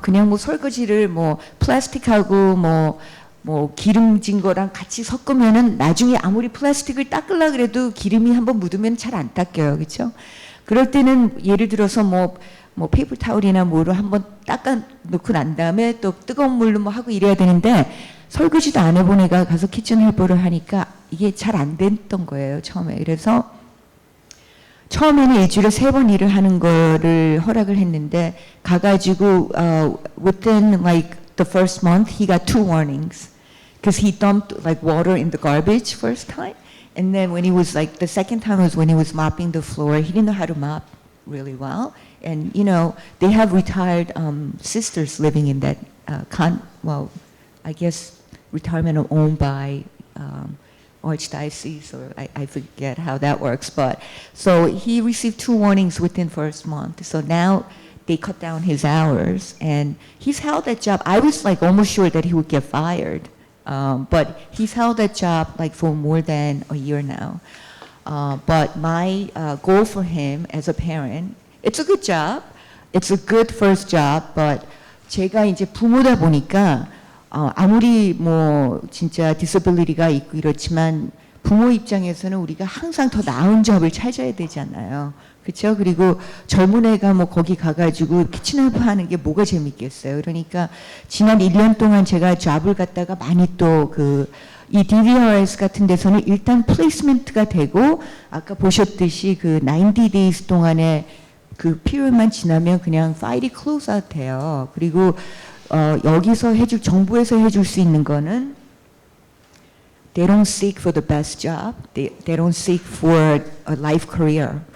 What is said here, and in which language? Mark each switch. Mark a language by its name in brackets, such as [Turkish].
[Korean] 그냥 뭐 설거지를 뭐 플라스틱하고 뭐 기름진 거랑 같이 섞으면은 나중에 아무리 플라스틱을 닦으려 그래도 기름이 한번 묻으면 잘 안 닦여요. 그렇죠? 그럴 때는 예를 들어서 뭐 페이퍼 타올이나 뭐로 한번 닦아 놓고 난 다음에 또 뜨거운 물로 뭐 하고 이래야 되는데 설거지도 안 해본 애가 가서 키친 헬퍼를 하니까 이게 잘 안 됐던 거예요, 처음에. [English] 그래서 처음에는 일주일에 3번 일을 하는 거를 허락을 했는데 가가지고 within like the first month he got 2 warnings because he dumped like water in the garbage first time, and then when he was like the second time was when he was mopping the floor. He didn't know how to mop really well, and you know they have retired sisters living in that I guess retirement owned by Archdiocese, or I forget how that works, but so he received 2 warnings within first month. So now they cut down his hours, and he's held that job. I was like almost sure that he would get fired, but he's held that job like for more than a year now. [Korean] But my goal for him as a parent, it's a good job, it's a good first job, but 제가 이제 부모다 보니까 아무리 뭐 진짜 디서빌리티가 있고 이렇지만 부모 입장에서는 우리가 항상 더 나은 잡을 찾아야 되잖아요. 그렇죠? 그리고 젊은 애가 뭐 거기 가가지고 키친헬프 하는 게 뭐가 재밌겠어요. 그러니까 지난 1년 동안 제가 잡을 갖다가 많이 또 이 DVRS 같은 데서는 일단 플레이스먼트가 되고 아까 보셨듯이 그 90 days 동안에 그 피리어드만 지나면 그냥 파일이 클로즈 아웃 돼요. [English] 그리고 여기서 정부에서 해줄 수 있는 거는 they don't seek for the best job, they don't seek for a life career.